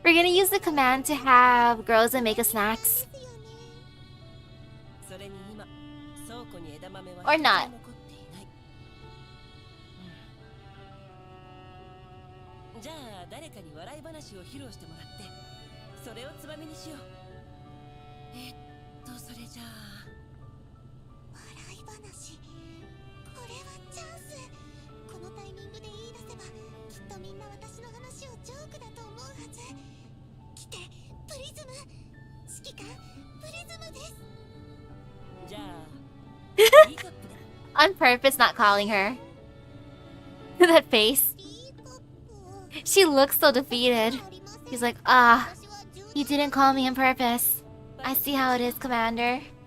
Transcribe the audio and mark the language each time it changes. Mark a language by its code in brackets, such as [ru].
[en] We're gonna use the command to have Groza make us snacks. [ja] それに今倉庫に枝豆は [en] Or not. [ja] 残っていない。じゃあ誰かに笑い話を披露してもらってそれをつまみにしよう。それじゃあ笑い話。これはチャンス。このタイミングで言い出せばきっとみんな私の話をジョークだと思うはず。来て、プリズム。指揮官、プリズムです。じゃあティーカップで。 [en] On purpose, not calling her. That face. [ja] ティーカップ。 [en] She looks so defeated. She's like, you didn't call me on purpose. I see how it is, Commander.